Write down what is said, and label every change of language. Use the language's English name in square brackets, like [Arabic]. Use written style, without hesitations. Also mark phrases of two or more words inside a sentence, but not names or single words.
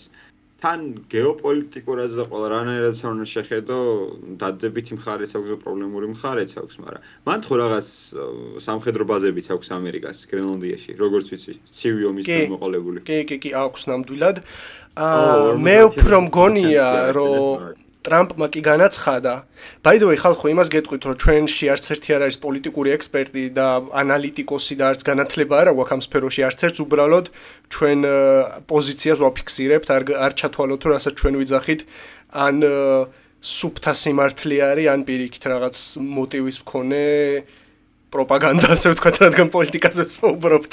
[Georgian] თან გეოპოლიტიკურად და ყველა რანაირად უნდა შეხედო, დადებითი მხარეც აქვს და პრობლემური მხარეც აქვს, მაგრამ მან ხო რაღაც სამხედრო ბაზებიც აქვს ამერიკას, გრენლანდიაში, როგორც ვიცი, ცივი ომის გამოყოლებული. კი, აქვს ნამდვილად. მე უფრო მგონია, რომ ტრამპმა კი განაცხადა. [English] By the way, [Georgian] ხალხო, იმას გეტყვით, რომ ჩვენში არც ერთი არ არის პოლიტიკური ექსპერტი და ანალიტიკოსი და არც განათლება არ აქვს ამ სფეროში, არც ერთს უბრალოდ ჩვენ პოზიციას ვაფიქსირებთ, არ ჩათვალოთ, რომ რასაც ჩვენ ვიძახით, ან სუფთა სიმართლე არის, ან პირიქით რაღაც მოტივის მქონე პროპაგანდა, ასე ვთქვათ, რადგან პოლიტიკაზე ვსაუბრობთ.